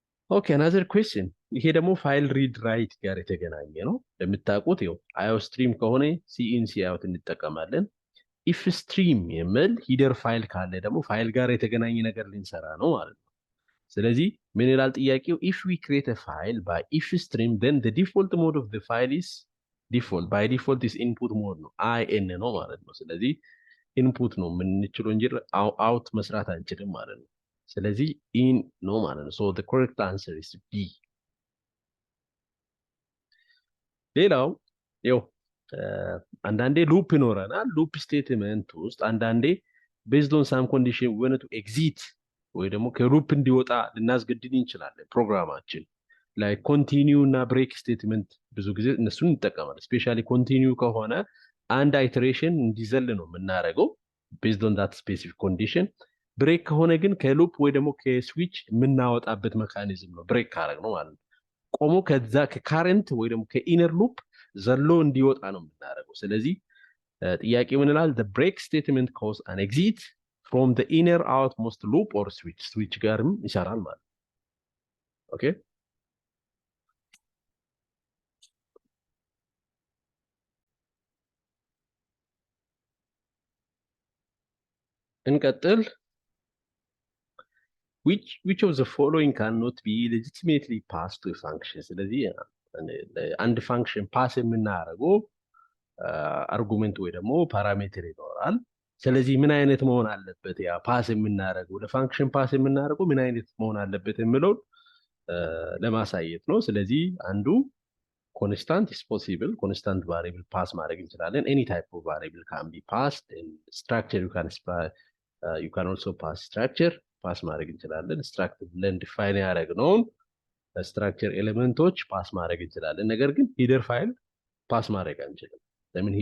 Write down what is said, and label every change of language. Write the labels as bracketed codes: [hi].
[am] ኦኬ [en] another question። [am] ይሄ ደግሞ ፋይል ሪድ ራይት ጋር የተገናኘ ነው። ለምታውቁት ይኸው አዮስትሪም ከሆነ ሲኢን ሲአውት እንጠቀማለን። ኢፍ ስትሪም የሚል ሂደር ፋይል ካለ ደግሞ ፋይል ጋር የተገናኘ ነገር ልንሰራ ነው ማለት ነው። ስለዚህ ምን ይላል ጥያቄው? [en] if we create a file by if stream then the default mode of the file is default by default is input mode ነው in [am] ነው ማለት ነው። ስለዚህ ኢንፑት ነው የምንችለው እንጂ አውት መስራት አንችልም ማለት ነው። ስለዚህ ኢን ነው ማለት ነው። ሶ [en] the correct answer is B። [am] ሌላው ያው አንዳንዴ ሉፕ ይኖረናል። ሉፕ ስቴትመንት ውስጥ አንዳንዴ [en] based on some condition we want to exit [am] ወይ ደግሞ ከሉፕ እንዲወጣ ልናስገድድ እንችላለን ፕሮግራማችን ላይ ኮንቲኒው እና ብሬክ ስቴትመንት ብዙ ጊዜ እነሱን እንጠቀማለን። ስፔሻሊ ኮንቲኒው ከሆነ አንድ አይተሬሽን እንዲዘል ነው የምናደርገው [en] based on that specific condition። [am] ብሬክ ከሆነ ግን ከሉፕ ወይ ደግሞ ከስዊች የምናወጣበት ሜካኒዝም ነው ብሬክ ካረግ ነው ማለት ነው። ቆሞ ከዛ ከካረንት ወይ ደግሞ ከኢነር ሉፕ ዘሎ እንዲወጣ ነው የምናደርገው። ስለዚህ ጥያቄ ምን ይላል? [en] the break statement cause an exit from the inner outmost loop or switch [am] ጋርም ይሰራል ማለት ነው። ኦኬ እንቀጥል። [en] which of the following cannot be legitimately passed to a function? [am] ስለዚህ አንድ ፋንክሽን ፓስ የምናደርገው አርጉመንት ወይ ደግሞ ፓራሜትር ይኖራል። ስለዚህ ምን አይነት መሆን አለበት? ያ ፓስ የምናደርገው ለፋንክሽን ፓስ የምናደርገው ምን አይነት መሆን አለበት የሚለውን ለማሳየት ነው። ስለዚህ አንዱ ኮንስታንት is possible፣ ኮንስታንት ቫሪብል ፓስ ማድረግ እንችላለን። [en] any type of variable can be passed and structure you can also pass structure [am] ፓስ ማድረግ እንችላለን። ስትራክቸር ብለን ዲፋይን ያደረግነውን ስትራክቸር ኤሌመንቶች ፓስ ማድረግ እንችላለን። ነገር ግን ሂደር ፋይል ፓስ ማድረግ አንችልም። ለምን?